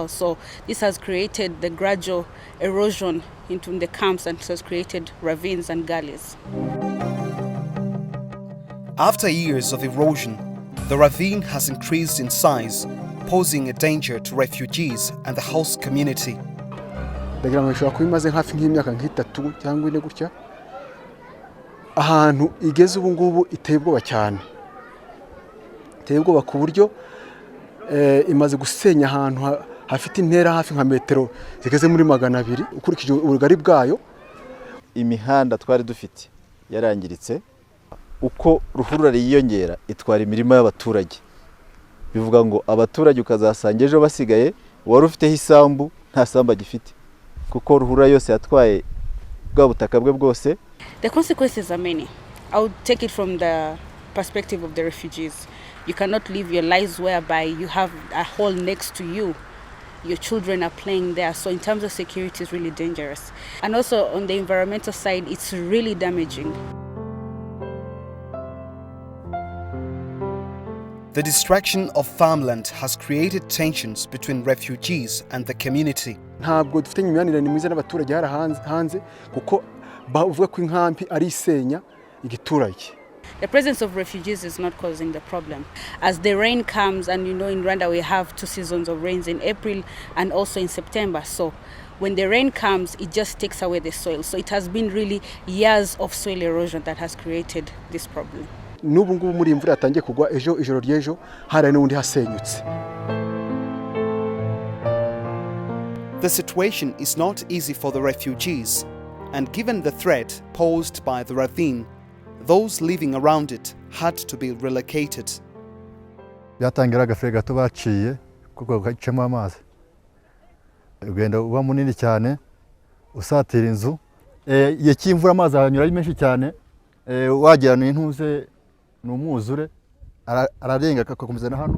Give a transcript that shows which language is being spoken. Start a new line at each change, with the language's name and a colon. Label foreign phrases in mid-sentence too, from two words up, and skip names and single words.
English: So this has created the gradual erosion into the camps and has created ravines and gullies. After years of erosion, the ravine has increased in size, posing a danger to refugees and the host community.
Kinyarwanda: Ndagira ngo imaze hafi nk'imyaka nk'itatu cyangwa ine gutya ahantu igeze ubu ngubu iteye ubwoba cyane. Iteye ubwoba ku buryo imaze gusenya ahantu hafite intera hafi nka metero zigeze muri 200 ukurikije ubugari bwayo. Imihanda twari dufite yarangiritse uko ruhurura yiyongera itwara imirima y'abaturage. Bivuga ngo abaturage ukazasanga ejo basigaye wari ufite hisambu nta samba gifite kuko ruhurura yose yatwaye bwa butaka bwe bwose.
English: The consequences are many. I would take it from the perspective of the refugees. You cannot live your lives whereby you have a hole next to you. Your children are playing there. So in terms of security, it's really dangerous. And also on the environmental side, it's really damaging. The destruction of farmland has created tensions between refugees and the community.
Kinyarwanda: Ntabwo dufite imyanirane mwiza n'abaturage hanze kuko bavuga ko inkambi ari isenya igiturage.
English: The presence of refugees is not causing the problem. As the rain comes, and in Rwanda we have 2 seasons of rains, in April and also in September. So when the rain comes, it just takes away the soil. So it has been really years of soil erosion that has created this problem.
Kinyarwanda: N'ubu ngubu muri imvura yatangiye kugwa ijoro ry'ejo hari n'undi hasenyutse.
English: The situation is not easy for the refugees, and given the threat posed by the ravine, those living around it had to be relocated.
Kinyarwanda: Byatangira agafere gato baciye kuko gacemo amazi. Ugenda uba munini cyane usatira inzu. Yakimvura amazi anyura ari menshi cyane. Wagira n'intuze n'umwuzure ararenga akakomeza na hano.